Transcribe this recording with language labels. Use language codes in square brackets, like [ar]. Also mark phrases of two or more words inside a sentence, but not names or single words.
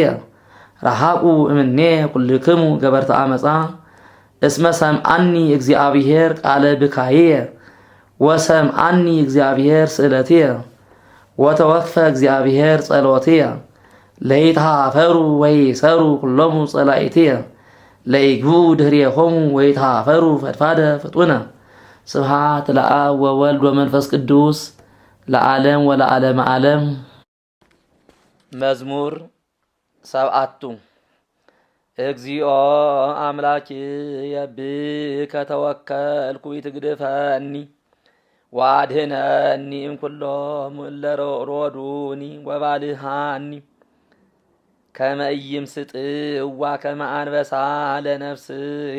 [gez] ረሃቁ እምኔ ኩልክሙ ገበርተ አመፃ እስመ ሰምዓኒ እግዚአብሔር ቃለ ብካይየ ወሰምዓኒ እግዚአብሔር ስእለትየ ወተወክፈ እግዚአብሔር ጸሎትየ ለይትሃፈሩ ወይሰሩ ኩሎሙ ጸላእትየ ለይግብኡ ድኅሬሆሙ ወይትሃፈሩ ፈድፋደ ፍጡነ ስብሐት ለአብ ወወልድ ወመንፈስ ቅዱስ ለዓለም ወለዓለመ ዓለም። መዝሙር 7 እግዚኦ አምላኪየ ብከ ተወከልኩ ኢትግድፈኒ ወአድኅነኒ እምኩሎሙ እለ ሮዱኒ ወባልሃኒ ከመ ኢይምስጥዋ ከመ አንበሳ ለነፍስየ